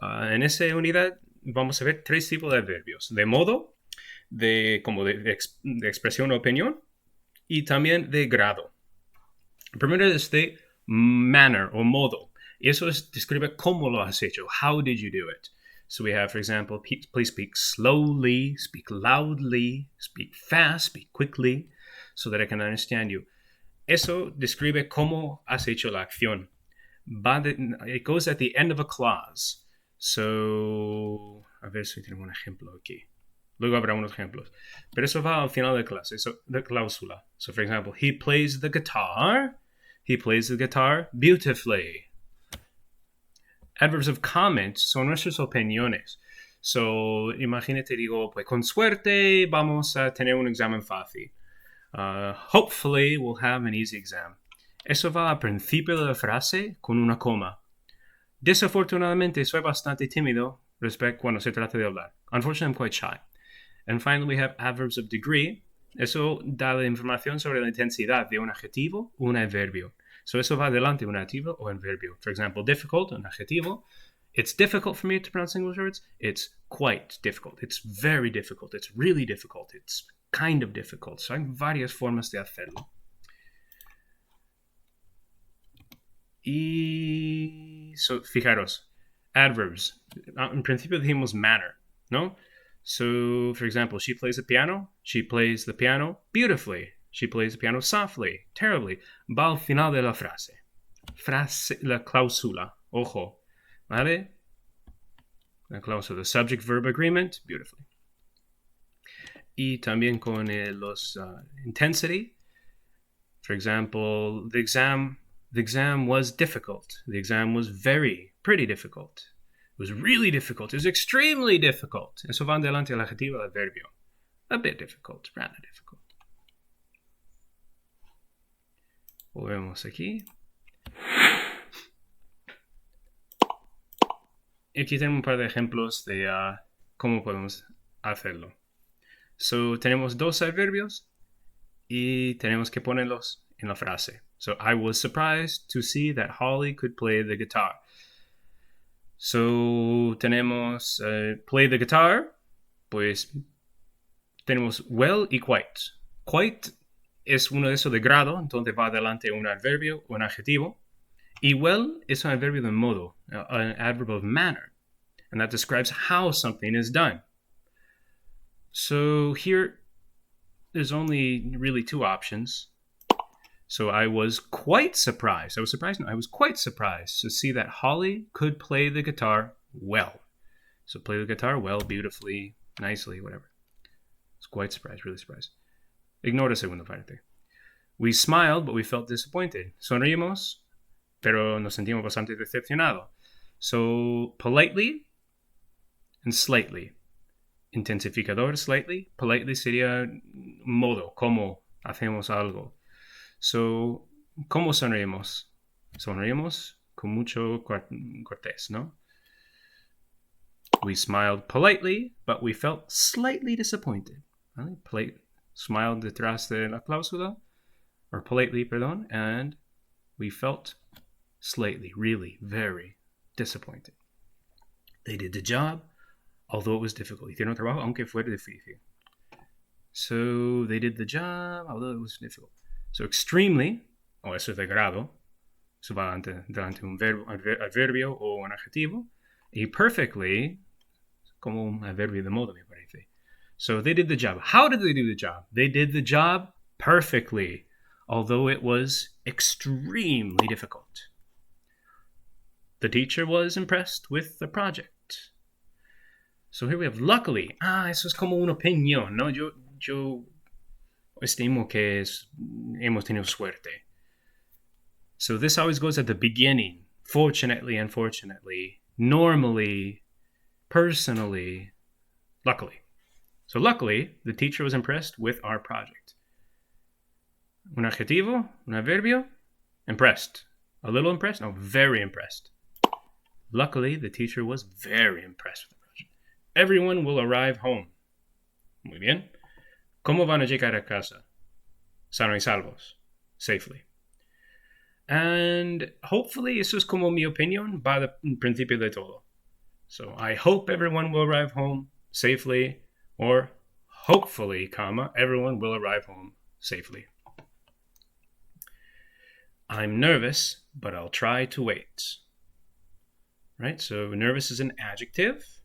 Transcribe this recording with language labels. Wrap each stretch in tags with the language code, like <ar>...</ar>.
<es>En esta unidad vamos a ver tres tipos de adverbios: de modo, de expresión o opinión, y también de grado. El primero es de manner o modo. Y eso describe cómo lo has hecho.</es> <en>How did you do it? So we have, for example, please speak slowly, speak loudly, speak fast, speak quickly, so that I can understand you.</en> <es>Eso describe cómo has hecho la acción.</es> <en>It goes at the end of a clause.</en> <es>So, a ver si tengo un ejemplo aquí. Luego habrá unos ejemplos. Pero eso va al final de clase, de cláusula.</es> <en>So, for example, he plays the guitar. He plays the guitar beautifully. Adverbs of comment</en> <es>son nuestras opiniones. So, imagínate, digo, pues con suerte vamos a tener un examen fácil.</es> <en>Hopefully we'll have an easy exam.</en> <es>Eso va al principio de la frase con una coma. Desafortunadamente, soy bastante tímido cuando se trata de hablar.</es> <en>Unfortunately, I'm quite shy. And finally, we have adverbs of degree.</en> <es>Eso da la información sobre la intensidad de un adjetivo o un adverbio. So eso va adelante un adjetivo o un adverbio.</es> <en>For example, difficult,</en> <es>un adjetivo.</es> <en>It's difficult for me to pronounce English words. It's quite difficult. It's very difficult. It's really difficult. It's kind of difficult.</en> <es>So hay varias formas de hacerlo. Y fijaros, adverbs. En principio dijimos manner, ¿no?</es> <en>So, for example, she plays the piano. She plays the piano beautifully. She plays the piano softly, terribly.</en> <es>Va al final de la frase. La cláusula. Ojo. ¿Vale? La cláusula.</es> <en>Subject-verb agreement, beautifully.</en> <es>Y también con los intensity.</es> <en>For example, the exam was difficult. The exam was pretty difficult. It was really difficult. It was extremely difficult.</en> <es>Eso va adelante el adjetivo, el adverbio.</es> <en>A bit difficult, rather difficult.</en> <es>Volvemos aquí. Y aquí tenemos un par de ejemplos de cómo podemos hacerlo. So, tenemos dos adverbios y tenemos que ponerlos en la frase.</es> <en>So, I was surprised to see that Holly could play the guitar.</en> <es>So, tenemos</es> <en>play the guitar,</en> <es>pues tenemos well y quite. Quite es uno de esos de grado, entonces va adelante un adverbio o un adjetivo. Y well es un adverbio de modo,</es> <en>an adverb of manner. And that describes how something is done. So here, there's only really two options. So I was quite surprised. I was quite surprised to see that Holly could play the guitar well. So play the guitar well, beautifully, nicely, whatever. I was quite surprised, really surprised.</en> <es>Ignore la segunda parte.</es> <en>We smiled, but we felt disappointed.</en> <es>Sonreímos, pero nos sentimos bastante decepcionados.</es> <en>So politely and slightly.</en> <es>Intensificador slightly. Politely sería modo, como hacemos algo. So, ¿cómo sonreímos? Sonreímos con mucho cortés, ¿no?</es> <en>We smiled politely, but we felt slightly disappointed. ¿Vale? Smiled</en> <es>detrás de la cláusula,</es> <en>or politely,</en> <es>perdón,</es> <en>and we felt slightly, really, very disappointed. They did the job, although it was difficult.</en> <es>Hicieron el trabajo, aunque fuera difícil.</es> <en>So, they did the job, although it was difficult.</en> <es>So, extremely, o eso es de grado, eso va delante un adverbio o un adjetivo, y perfectly, como un adverbio de modo, me parece.</es> <en>So, they did the job. How did they do the job? They did the job perfectly, although it was extremely difficult. The teacher was impressed with the project. So here we have luckily.</en> <es>Eso es como una opinión, ¿no? Yo estimo que hemos tenido suerte.</es> <en>So this always goes at the beginning. Fortunately, unfortunately, normally, personally, luckily. So luckily, the teacher was impressed with our project.</en> <es>Un adjetivo, un adverbio,</es> <en>impressed. A little impressed? No, very impressed. Luckily, the teacher was very impressed with the project. Everyone will arrive home.</en> <es>Muy bien. ¿Cómo van a llegar a casa? Sanos y salvos. Safely.</es> <en>And hopefully,</en> <es>eso es como mi opinión, va al principio de todo.</es> <en>So, I hope everyone will arrive home safely, or hopefully, comma, everyone will arrive home safely. I'm nervous, but I'll try to wait. Right, so nervous is an adjective.</en>